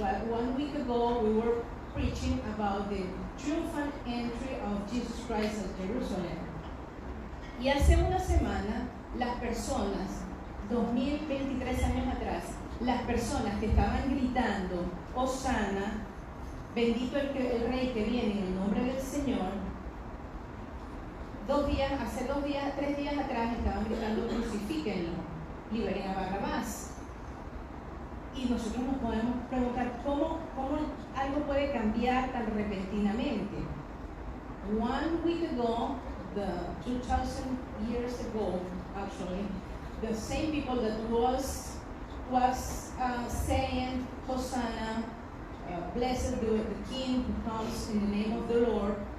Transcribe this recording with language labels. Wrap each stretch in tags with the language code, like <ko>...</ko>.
<en>One week ago, we were preaching about the triumphant entry of Jesus Christ at Jerusalem.</en> <es>Y hace una semana, las personas, 2023 años atrás, las personas que estaban gritando, Hosana, bendito el Rey que viene en el nombre del Señor, 3 días atrás estaban gritando, crucifíquenlo, liberen a Barrabás. Y nosotros nos podemos preguntar cómo algo puede cambiar tan repentinamente.</es> <en>1 week ago, 2,000 years ago, actually, the same people that was saying, Hosanna, blessed the King who comes in the name of the Lord,</en>